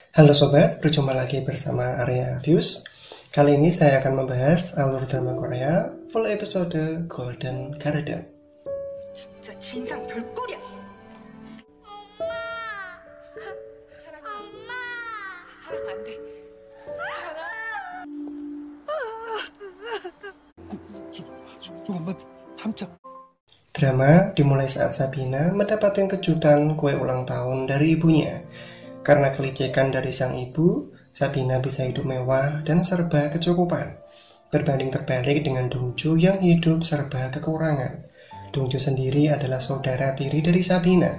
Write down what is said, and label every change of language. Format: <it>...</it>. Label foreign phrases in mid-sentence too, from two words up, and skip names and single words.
<id>Halo sobat, berjumpa lagi bersama Arya Views. Kali ini saya akan membahas alur drama Korea full episode Golden Garden.</id> <ko>진짜 진상 별꼴이야. 엄마! 사랑 안 돼. 조금만 참자.</ko> <id>Drama dimulai saat Sabina mendapatkan kejutan kue ulang tahun dari ibunya. Karena kelicikan dari sang ibu, Sabina bisa hidup mewah dan serba kecukupan. Berbanding terbalik dengan Dongju yang hidup serba kekurangan. Dongju sendiri adalah saudara tiri dari Sabina.</id>